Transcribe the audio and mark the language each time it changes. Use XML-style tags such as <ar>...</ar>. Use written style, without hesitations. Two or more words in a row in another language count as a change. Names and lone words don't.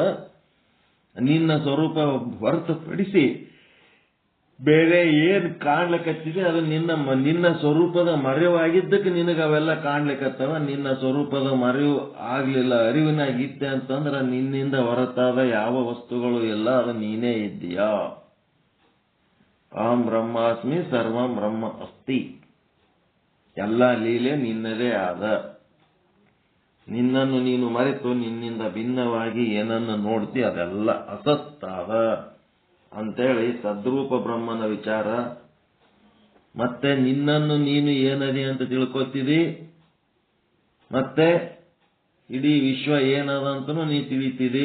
<kn>ನಿನ್ನ ಸ್ವರೂಪ ಹೊರತುಪಡಿಸಿ ಬೇರೆ ಏನ್ ಕಾಣ್ಲಿಕ್ಕತ್ತಿದೆ ಅದು ನಿನ್ನ ಸ್ವರೂಪದ ಮರೆವಾಗಿದ್ದಕ್ಕೆ ನಿನಗೆ ಅವೆಲ್ಲ ಕಾಣ್ಲಿಕ್ಕತ್ತವ. ನಿನ್ನ ಸ್ವರೂಪದ ಮರೆವು ಆಗ್ಲಿಲ್ಲ, ಅರಿವಿನಾಗಿದ್ದೆ ಅಂತಂದ್ರ ನಿನ್ನಿಂದ ಹೊರತಾದ ಯಾವ ವಸ್ತುಗಳು ಇಲ್ಲ, ಅದು ನೀನೇ ಇದ್ದೀಯಾ.</kn> <sa>ಅಹಂ ಬ್ರಹ್ಮಾಸ್ಮಿ ಸರ್ವಂ ಬ್ರಹ್ಮ ಅಸ್ತಿ.</sa> <kn>ಎಲ್ಲ ಲೀಲೆ ನಿನ್ನದೇ ಆದ. ನಿನ್ನನ್ನು ನೀನು ಮರೆತು ನಿನ್ನಿಂದ ಭಿನ್ನವಾಗಿ ಏನನ್ನು ನೋಡ್ತಿ ಅದೆಲ್ಲ ಅಸತ್ತಾದ ಅಂತೇಳಿ ಸದ್ರೂಪ ಬ್ರಹ್ಮನ ವಿಚಾರ. ಮತ್ತೆ ನಿನ್ನನ್ನು ನೀನು ಏನದಿ ಅಂತ ತಿಳ್ಕೊತಿದಿ, ಮತ್ತೆ ಇಡೀ ವಿಶ್ವ ಏನದ ಅಂತನೂ ನೀ ತಿಳಿತಿದಿ.</kn>